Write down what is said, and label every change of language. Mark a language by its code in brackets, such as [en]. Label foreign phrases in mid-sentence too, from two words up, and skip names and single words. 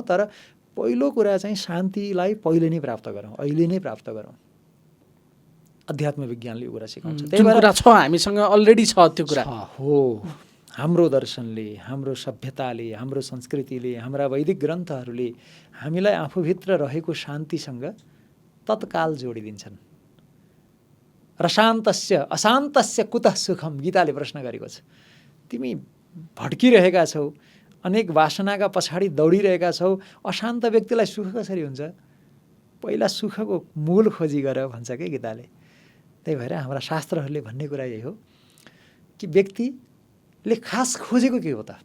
[ne] तर पहिलो कुरा चाहिँ शान्तिलाई पहिले नै प्राप्त गरौँ, अहिले नै प्राप्त गरौँ। अध्यात्म विज्ञानले यो कुरा सिकाउँछ। त्यही भएर छ, हामीसँग अलरेडी छ त्यो कुरा हो। हाम्रो दर्शनले, हाम्रो सभ्यताले, हाम्रो संस्कृतिले, हाम्रा वैदिक ग्रन्थहरूले हामीलाई आफूभित्र रहेको शान्तिसँग तत्काल जोडिदिन्छन्। [sa] रशान्तस्य अशान्तस्य कुतः सुखम, [ne] गीताले प्रश्न गरेको छ। तिमी भड्किरहेका छौ, अनेक वासनाका पछाडि दौडिरहेका छौ, अशान्त व्यक्तिलाई सुख कसरी हुन्छ? पहिला सुखको मूल खोजी गर भन्छ क्या गीताले। त्यही भएर हाम्रा शास्त्रहरूले भन्ने कुरा यही हो कि व्यक्तिले खास खोजेको के हो त?